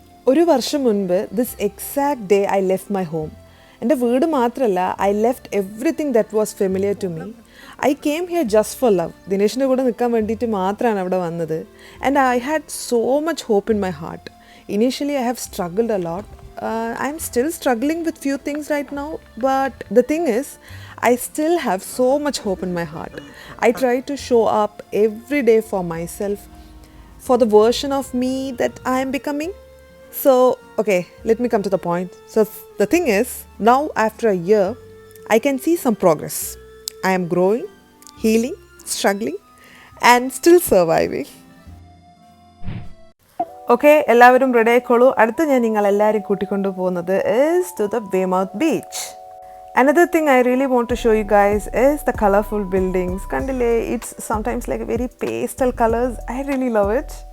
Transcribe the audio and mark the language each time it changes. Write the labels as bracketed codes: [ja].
[ml] ഒരു വർഷം മുൻപ് [en] This exact day I left my home. [ml] എൻ്റെ വീട് മാത്രമല്ല, [en] I left everything that was familiar to me. I came here just for love. [ml] ദിനേശിൻ്റെ കൂടെ നിൽക്കാൻ വേണ്ടിയിട്ട് മാത്രമാണ് അവിടെ വന്നത്. [en] And I had so much hope in my heart. Initially I have struggled a lot. I'm still struggling with few things right now, but the thing is, I still have so much hope in my heart. I try to show up every day for myself, for the version of me that I am becoming. So, okay, let me come to the point. So, the thing is, now after a year, I can see some progress. I am growing, healing, struggling, and still surviving. [ml] Okay, എല്ലാവരും ready ആയിക്കോളൂ. അടുത്ത് ഞാൻ നിങ്ങളെല്ലാവരും കൂട്ടിക്കൊണ്ടു പോകുന്നത് [en] is to the Weymouth Beach. Another thing I really want to show you guys is the colorful buildings. Kandile, it's sometimes like very pastel colors. I really love it.